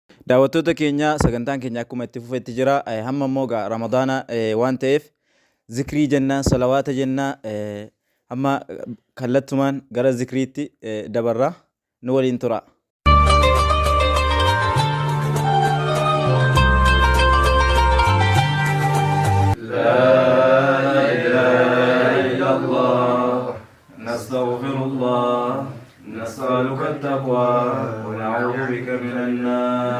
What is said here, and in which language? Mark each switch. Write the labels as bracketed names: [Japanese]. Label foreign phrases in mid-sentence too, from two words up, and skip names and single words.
[Oromo] Daawwattoota keenya sagantaan keenya akkuma itti fufetti jira. Hamma immoo Ramadaana waan ta'eef zikrii jennaa, salawaata jennaa, amma kallattumaan gara zikriitti dabarra. Nu waliin tura. [Arabic] نستغفر الله نسألك التقوى ونعوذ بك من النار.